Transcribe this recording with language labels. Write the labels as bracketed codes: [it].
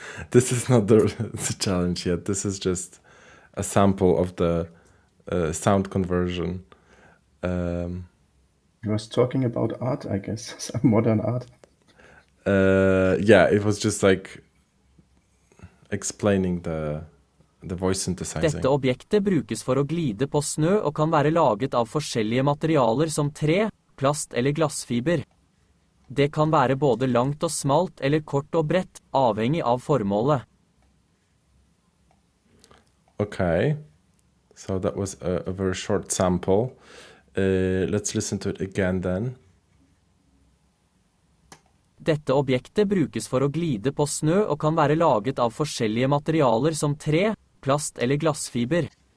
[en] This is not the challenge yet. This is just a sample of the sound conversion. He was talking about art, I guess, some modern art. Yeah, it was just like explaining the voice synthesizing. [no] Dette objektet brukes for å glide på snø og kan være laget av forskjellige materialer som tre, plast eller glassfiber. Det kan være både langt og smalt eller kort og bredt, avhengig av formålet. [en] Okay, so that was a very short sample. Let's listen to it again then. [no] Dette objektet brukes for å glide på snø og kan være laget av forskjellige materialer som tre, plast eller glassfiber.